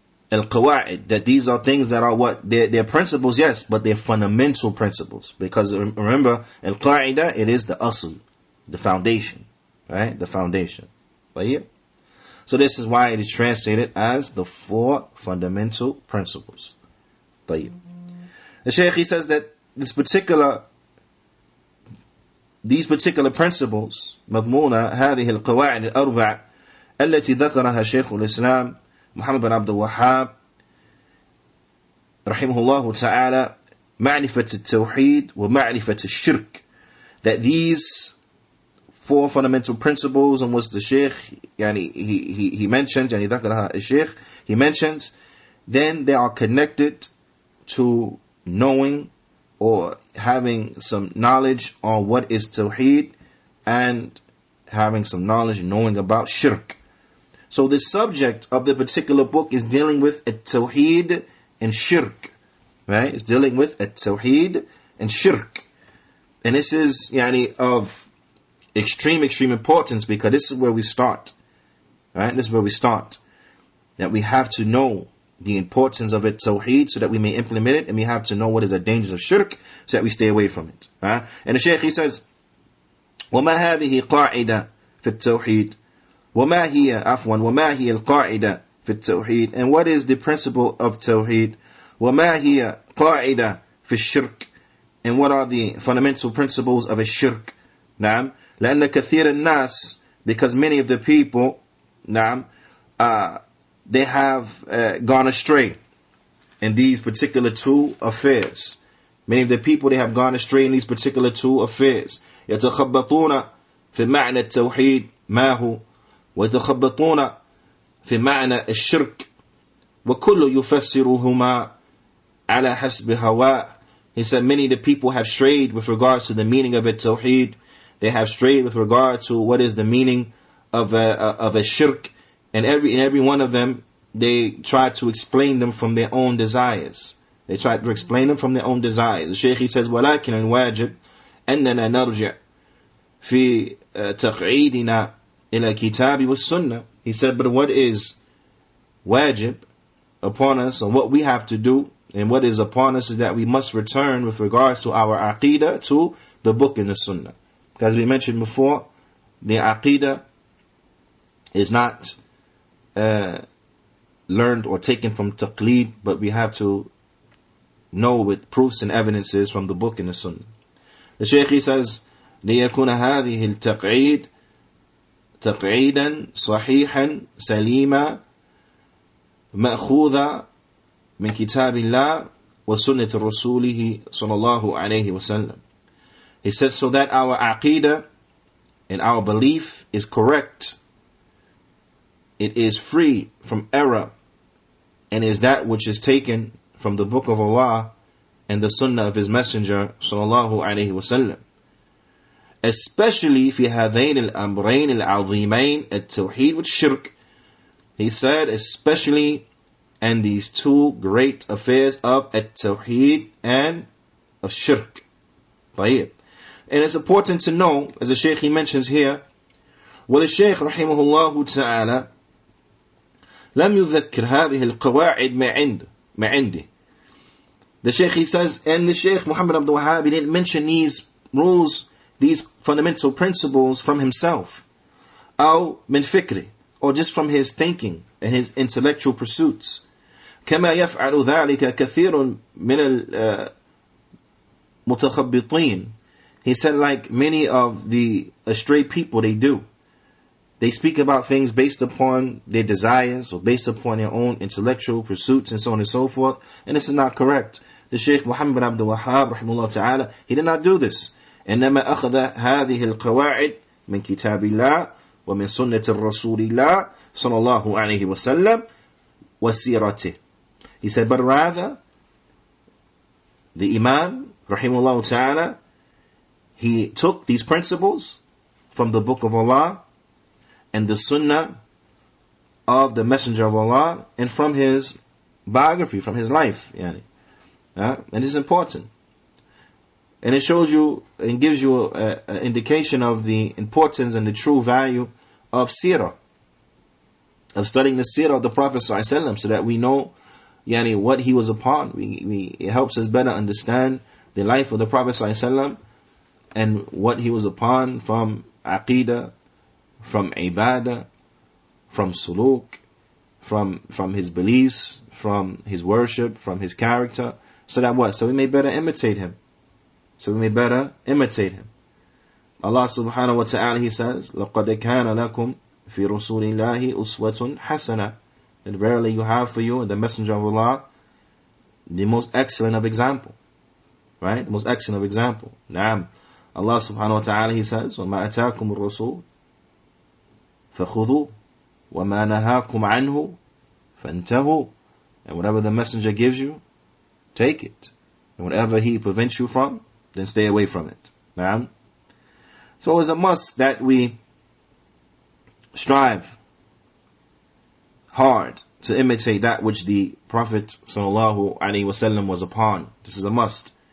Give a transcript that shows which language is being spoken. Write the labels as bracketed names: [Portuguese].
[English] Al-qawa'id, that these are things that are what? They're principles, yes, but they're fundamental principles. Because remember, al-qa'idah, it is the asl, the foundation, right? The foundation. So this is why it is translated as the 4 fundamental principles. The Shaykh, he says that these particular principles [Arabic] مضمونة هذه القواعد الأربع التي ذكرها شيخ الإسلام محمد بن عبد الوهاب رحمه الله تعالى معرفة التوحيد ومعرفة الشرك. [English] That these 4 fundamental principles and what the Shaykh he mentioned, [Arabic] ذكرها الشيخ, [English] he mentions, then they are connected to knowing or having some knowledge on what is Tawheed and having some knowledge and knowing about Shirk. So the subject of the particular book is dealing with Tawheed and Shirk, right? It's dealing with Tawheed and Shirk. And this is of extreme importance, because this is where we start, right? This is where we start. That we have to know the importance of it, Tawheed, so that we may implement it, and we have to know what is the dangers of Shirk, so that we stay away from it. Right? And the Shaykh, he says, [Arabic] وَمَا هَذِهِ قَاعِدَةٌ فِي التَّوْحِيدِ وَمَا هِيَ الْقَاعِدَةُ فِي التَّوْحِيدِ. [English] And what is the principle of Tawheed? [Arabic] وَمَا هِيَ قَاعِدَةٌ فِي الشِّرْكِ. [English] And what are the fundamental principles of a shirk? [Arabic] نعم. لأن كثير الناس, [English] because many of the people, [Arabic] نعم, [English] they have gone astray in these particular 2 affairs. Many of the people, they have gone astray in these particular 2 affairs. [Arabic] يتخبطون في معنى التوحيد ما هو ويتخبطون في معنى الشرك وكل يفسرهما على حسب هواه. [English] He said many of the people have strayed with regards to the meaning of a tawheed. They have strayed with regard to what is the meaning of a shirk. And every one of them, they try to explain them from their own desires. They try to explain them from their own desires. The Shaykh, he says, [Arabic] وَلَكِنَ الْوَاجِبْ أَنَّنَا نَرْجِعْ فِي تَقْعِيدِنَا إِلَى الْكِتَابِ وَالسُّنَّةِ. [English] He said, but what is wajib upon us, and what we have to do, and what is upon us, is that we must return with regards to our aqidah to the book and the sunnah. As we mentioned before, the aqidah is not learned or taken from taqleed, but we have to know with proofs and evidences from the book and the sunnah. The Shaykh, he says, [Arabic] لِيَكُنَ هَذِهِ التَّقْعِيدِ تَقْعِيدًا صَحِيحًا سَلِيمًا مَأْخُوذًا مِنْ كِتَابِ اللَّهِ وَسُنَّةِ رَسُولِهِ صَلَى اللَّهُ عَلَيْهِ وَسَلَّمَ. [English] He says, so that our aqidah and our belief is correct, it is free from error, and is that which is taken from the book of Allah and the sunnah of his messenger sallallahu alayhi wasallam. Especially [Arabic] في هذين الأمرين العظيمين التوحيد والشرك. [English] He said, especially in these 2 great affairs of at-tawheed and of shirk. [Arabic] طيب. [English] And it's important to know, as the Shaykh, he mentions here, [Arabic] والشيخ رحمه الله تعالى لم يذكر هذه القواعد ما عنده. [English] The Shaykh, he says, and the Shaykh Muhammad Abdul Wahhab, he didn't mention these rules these fundamental principles from himself, [Arabic] أو من فكره, [English] or just from his thinking and his intellectual pursuits. [Arabic] كما يفعل ذلك كثير من المتخبطين. [English] He said, like many of the astray people, they do. They speak about things based upon their desires or based upon their own intellectual pursuits and so on and so forth. And this is not correct. The Shaykh Muhammad bin Abdul Wahhab, rahimahullah ta'ala, he did not do this. [Arabic] إنما أخذ هذه القواعد من كتاب الله ومن سنة الرسول الله صلى الله عليه وسلم وسيرته. [English] He said, but rather, the Imam, rahimahullah ta'ala, he took these principles from the Book of Allah and the Sunnah of the Messenger of Allah and from his biography, from his life. And this is important. And it shows you and gives you an indication of the importance and the true value of seerah, of studying the seerah of the Prophet ﷺ, so that we know what he was upon. It helps us better understand the life of the Prophet ﷺ and what he was upon from aqidah, from ibadah, from suluk, from his beliefs, from his worship, from his character, so that what? So we may better imitate him. Allah subhanahu wa ta'ala, he says, [Arabic] لَقَدْ كَانَ لَكُمْ فِي رُسُولِ اللَّهِ أُسْوَةٌ حَسَنَةٌ. [English] And verily you have for you in the Messenger of Allah the most excellent of example. Right? The most excellent of example. [Arabic] Naam. [English] Allah subhanahu wa ta'ala, he says, [Arabic] وَمَا أَتَاكُمُ الرَّسُولُ فَخُذُوا وَمَا نَهَاكُمْ عَنْهُ فَانْتَهُوا. [English] And whatever the Messenger gives you, take it. And whatever he prevents you from, then stay away from it. Naam. So it's a must that we strive hard to imitate that which the Prophet sallallahu alaihi wasallam was upon. This is a must.